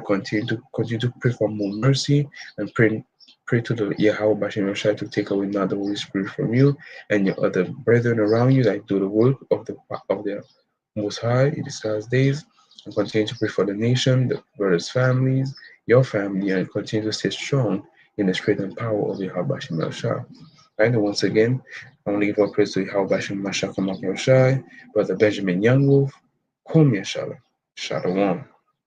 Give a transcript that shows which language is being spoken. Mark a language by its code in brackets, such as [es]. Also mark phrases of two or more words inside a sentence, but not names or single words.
[en] Continue to pray for more mercy and pray to the Yahweh Bashim Shai to take away not the Holy Spirit from you and your other brethren around you that do the work of the Most High in these last days. And continue to pray for the nation, the brothers' families, your family, and continue to stay strong in the strength and power of Yahweh Bashim Shai. And once again, I want to give all praise to Yahweh Bashim Mashak Shai, Brother Benjamin Youngwolf, Kum Yashala, Shalom.